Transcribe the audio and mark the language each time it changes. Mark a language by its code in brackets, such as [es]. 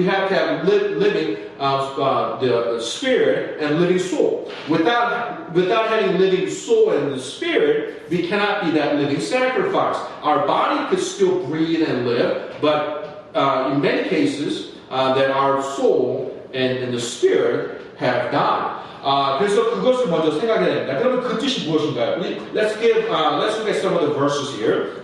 [en] We have to have living the spirit and living soul. Without having living soul and the spirit, we cannot be that living sacrifice. Our body could still breathe and live, but in many cases, that our soul and the spirit have died. [ko] 그래서 그것을 먼저 생각해야 됩니다. 그러면 그 뜻이 무엇인가요? [en] Let's look at some of the verses here.